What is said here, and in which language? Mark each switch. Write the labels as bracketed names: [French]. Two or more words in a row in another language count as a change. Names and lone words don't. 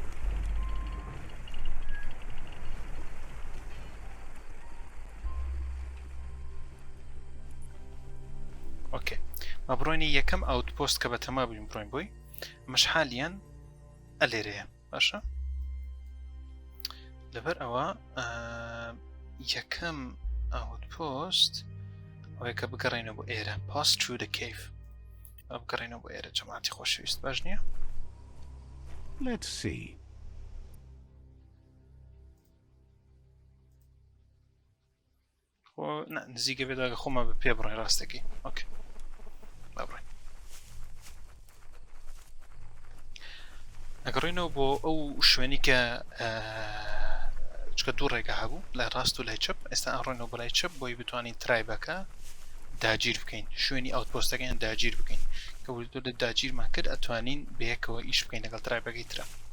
[Central Kurdish] ئۆکێ مە بڕۆینی یەکەم ئاوتپۆست کە بە تەما بووین بڕۆین بووی ئەمەش حالیان ئەلێرەیە باشە لەبەر ئەوە یەکەم ئاوتپۆست ئەوەیە کە بگەڕێنەوە بۆ ئێرە [English] pass through the cave [Central Kurdish] بگەڕێنەوە بۆ ئێرە جەماعەتی خۆشەویست باش نییە [English] Let's see. [Central Kurdish] خۆ نزیکە بێداگە خۆمە بە پێ بڕێن ڕاستەکەی ئۆکێ با بڕێن ئەگەڕێنەوە بۆ ئەو شوێنی کە چکە دوو ڕێگە هەبوو لای ڕاست و لای چەپ ئێستا ئەڕۆینەوە بۆ لای چەپ بۆی بتوانین ترایبەکە داگیر بکەین شوێنی ئاوتپۆستەکەیان داگیر بکەین کە وردۆ لە داگیرمان کرد ئەتوانین بەیەکەوە ئیش بکەین لەگەڵ ترایبەکەی ترە